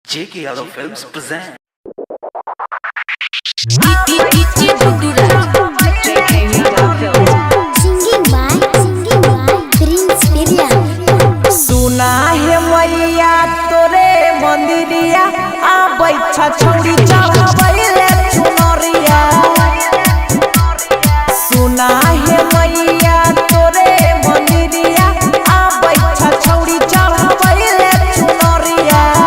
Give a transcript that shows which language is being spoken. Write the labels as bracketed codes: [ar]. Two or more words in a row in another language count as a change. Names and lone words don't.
[en] J.K. Yadav Films present. Singing by Prince Pirya. [bho] सुना है मैया तोरे मंदिरिया आ बैठा छौड़ी चढ़ावैले चुनरिया। सुना है मैया तोरे मंदिरिया आ बैठा छौड़ी चढ़ावैले चुनरिया।